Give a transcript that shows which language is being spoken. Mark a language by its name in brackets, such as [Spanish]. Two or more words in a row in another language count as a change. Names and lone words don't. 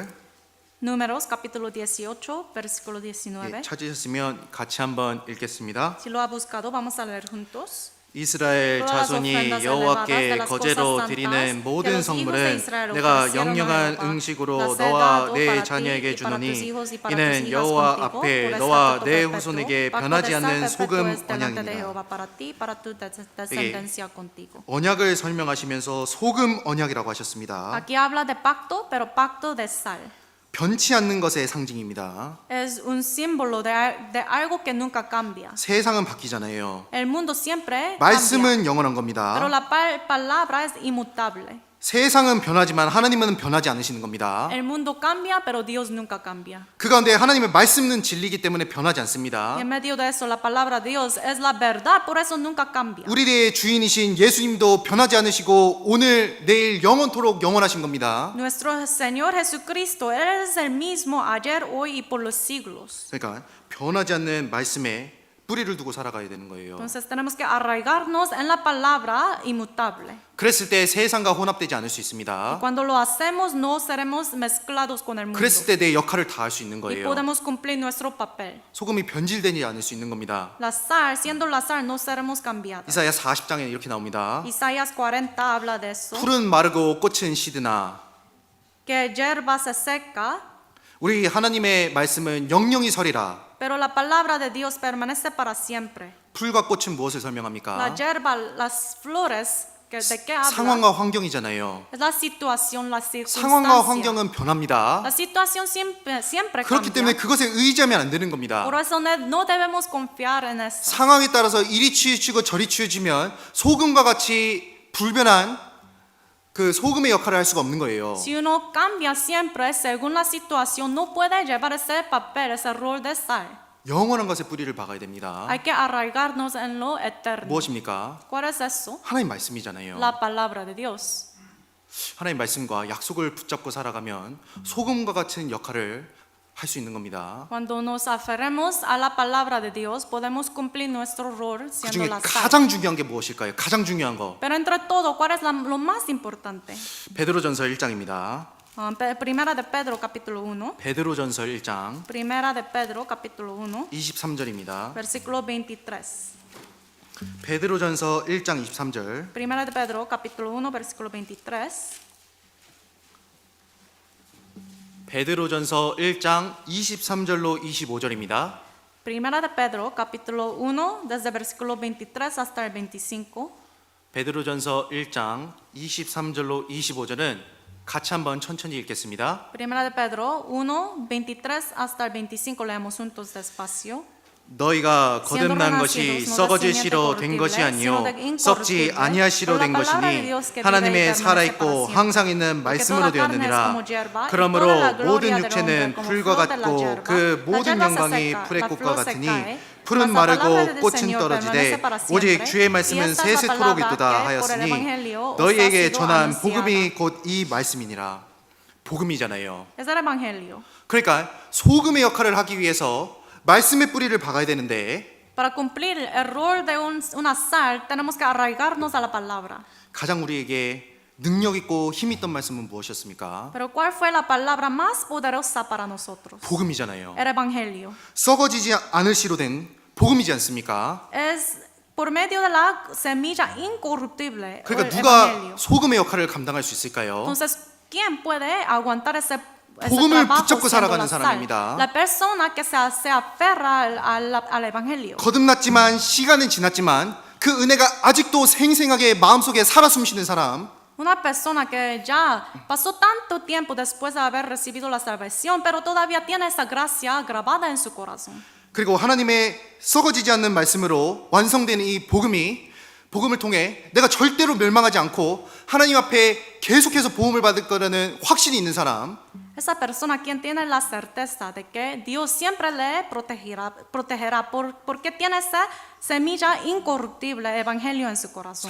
[Spanish] Números capítulo 18, versículo 19. [Korean] 찾으셨으면 같이 한번 읽겠습니다. [Spanish] Si lo ha buscado, vamos a leer juntos. [Korean] 이스라엘 [Spanish] Todas las [Korean] 자손이 [Spanish] ofrendas elevadas de [Korean] 여호와께 [Spanish] las [Korean] 거제로 [Spanish] cosas [Korean] 드리는 [Spanish] santas que [Korean] 모든 [Spanish] los hijos de [Korean] 성물은 [Spanish] Israel [Korean] 내가 [Spanish] ofrecieron a [Korean] 영영한 [Spanish] Jehová, [Korean] 음식으로 [Spanish] las he [Korean] 너와 [Spanish] dado [Korean] 내 [Spanish] para ti [Korean] 자녀에게 [Spanish] y para tus [Korean] 주노니 [Spanish] hijos y para tus [Korean] 이는 [Spanish] hijas [Korean] 여호와 [Spanish] contigo, [Korean] 앞에 [Spanish] por [Korean] 너와 [Spanish] estatuto [Korean] 내 [Spanish] perpetuo, [Korean] 후손에게 [Spanish] pacto [Korean] 변하지 [Spanish] de sal [Korean] 않는 [Spanish] perpetuo [Korean] 소금 [Spanish] es delante de [Korean] 언약이니라. [Spanish] Jehová para ti, para tu descendencia contigo. [Korean] 언약을 설명하시면서 소금 언약이라고 하셨습니다. [Spanish] Aquí habla de pacto, pero pacto de sal. [Korean] 변치 않는 것의 상징입니다. [Spanish] Es un símbolo de algo que nunca cambia. [Korean] 세상은 바뀌잖아요. [Spanish] El mundo siempre cambia, [Korean] 말씀은 영원한 [Spanish] pero [Korean] 겁니다. [Spanish] la palabra es inmutable. [Korean] 세상은 변하지만 하나님은 변하지 않으시는 겁니다. [Spanish] El mundo cambia, pero Dios nunca cambia. [Korean] 그 가운데 하나님의 말씀은 진리이기 때문에 변하지 않습니다. [Spanish] Y en medio de eso, la palabra de Dios es la verdad, por eso nunca cambia. [Korean] 우리의 주인이신 예수님도 변하지 않으시고 오늘 내일 영원토록 영원하신 겁니다. [Spanish] Nuestro Señor Jesucristo, Él es el mismo ayer, hoy y por los siglos. [Korean] 그러니까 변하지 않는 말씀에 뿌리를 두고 살아가야 되는 거예요. [Spanish] Entonces tenemos que arraigarnos en la palabra inmutable. [Korean] 그랬을 때 세상과 혼합되지 않을 수 있습니다. [Spanish] Cuando lo hacemos, no seremos mezclados con el mundo. [Korean] 그랬을 때 내 역할을 다할 수 있는 [Spanish] Y [Korean] 거예요. [Spanish] podemos cumplir nuestro papel. [Korean] 소금이 변질되지 않을 수 있는 겁니다. [Spanish] La sal, siendo la sal, no seremos cambiados. [Korean] 이사야 40장에 이렇게 나옵니다. [Spanish] Isaías 40 habla de eso. [Korean] 풀은 마르고 꽃은 시드나 [Spanish] Que hierba se seca, [Korean] 우리 하나님의 말씀은 영영이 서리라. [Spanish] pero la palabra de Dios permanece para siempre. [Korean] 풀과 꽃은 무엇을 [Spanish] La [Korean] 설명합니까? [Spanish] hierba, las flores, ¿de qué habla? [Korean] 상황과 환경이잖아요. [Spanish] Es la situación, la [Korean] 상황과 [Spanish] circunstancia. [Korean] 환경은 변합니다. [Spanish] La situación siempre [Korean] 그렇기 [Spanish] cambia. [Korean] 때문에 그것에 의지하면 안 되는 겁니다. [Spanish] Por eso no debemos confiar en eso. [Korean] 상황에 따라서 이리 치우치고 저리 치우치면 소금과 같이 불변한 그 소금의 역할을 할 수가 없는 거예요. [Spanish] Si uno cambia siempre según la situación, no puede llevar ese papel, ese rol de sal. [Korean] 영원한 것에 뿌리를 박아야 됩니다. [Spanish] Hay que arraigarnos en lo eterno. [Korean] 무엇입니까? [Spanish] ¿Cuál es eso? [Korean] 하나님 말씀이잖아요. [Spanish] La palabra de Dios. [Korean] 하나님 말씀과 약속을 붙잡고 살아가면 소금과 같은 역할을 할 수 있는 겁니다. [Spanish] Cuando nos aferremos a la palabra de Dios, podemos cumplir nuestro rol [Korean] 그 [Spanish] siendo [Korean] 중에 [Spanish] la sal. [Korean] 가장 중요한 게 무엇일까요? 가장 중요한 거. [Spanish] Pero entre todo, ¿cuál es lo más importante? [Korean] 베드로전서 1장입니다. [Spanish] Primera de Pedro, capítulo 1. [Korean] 베드로전서 1장 [Spanish] Primera de Pedro, capítulo 1, [Korean] 23절입니다. [Spanish] versículo 23. [Korean] 베드로전서 1장 23절. [Spanish] Primera de Pedro, capítulo 1, versículo 23. [Korean] 베드로전서 1장 23절로 25절입니다. [Spanish] Primera de Pedro, capítulo 1, desde versículo 23 hasta el 25. [Korean] 베드로전서 1장 23절로 25절은 같이 한번 천천히 읽겠습니다. [Spanish] Primera de Pedro 1, 23 hasta el 25, leemos juntos despacio. [Korean] 너희가 거듭난 것이 썩어질 씨로 된 것이 아니요 썩지 아니할 씨로 된 것이니 하나님의 살아있고 항상 있는 말씀으로 되었느니라. 그러므로 모든 육체는 풀과 같고 그 모든 영광이 풀의 꽃과 같으니 풀은 마르고 꽃은 떨어지되 오직 주의 말씀은 세세토록 있도다 하였으니 너희에게 전한 복음이 곧 이 말씀이니라. 복음이잖아요. [Spanish] Es el evangelio. [Korean] 그러니까 소금의 역할을 하기 위해서 말씀의 뿌리를 박아야 되는데 [Spanish] Para cumplir el rol de una sal, tenemos que arraigarnos a la palabra. [Korean] 가장 우리에게 능력 있고 힘 있던 말씀은 무엇이었습니까? [Spanish] Pero ¿cuál fue la palabra más poderosa para nosotros? [Korean] 복음이잖아요. [Spanish] El evangelio. [Korean] 썩어지지 않을 씨로 된 복음이지 않습니까? [Spanish] Es por medio de la semilla incorruptible. [Korean] 그러니까 [Spanish] el [Korean] 누가 [Spanish] evangelio. [Korean] 소금의 역할을 감당할 수 있을까요? [Spanish] Entonces, ¿quién puede aguantar ese [Korean] 복음을 [Spanish] trabajo [Korean] 붙잡고 [Spanish] siendo [Korean] 살아가는 [Spanish] la sal? [Korean] 사람입니다. [Spanish] La persona que se aferra al evangelio. [Korean] 거듭났지만 시간은 지났지만 그 은혜가 아직도 생생하게 마음속에 살아 숨쉬는 사람. [Spanish] Una persona que ya pasó tanto tiempo después de haber recibido la salvación, pero todavía tiene esa gracia grabada en su corazón. [Korean] 그리고 하나님의 썩어지지 않는 말씀으로 완성된 이 복음을 통해 내가 절대로 멸망하지 않고 하나님 앞에 계속해서 보험을 받을 거라는 확신이 있는 사람. [Spanish] Esa persona quien tiene la certeza de que Dios siempre le protegerá porque tiene esa semilla incorruptible evangelio en su corazón.